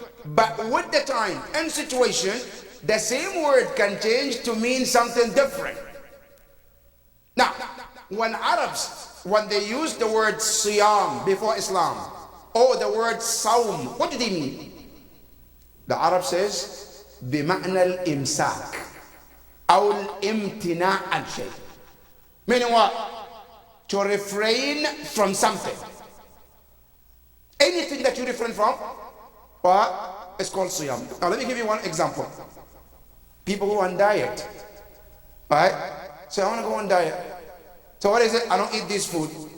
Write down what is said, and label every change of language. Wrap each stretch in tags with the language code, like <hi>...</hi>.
<en>But with the time and situation, the same word can change to mean something different. Now, when Arabs, when they used the word siyam before Islam, or the word sawm, what do they mean? The Arab says,</en> <ar>بمعنى الإمساك أو الامتناع عن شيء.</ar> <en>Meaning what? To refrain from something. Anything that you refrain from, what? It's called siyam. Now let me give you one example. People who are on diet, right? So I want to go on diet. So what is it? I don't eat this food.</en>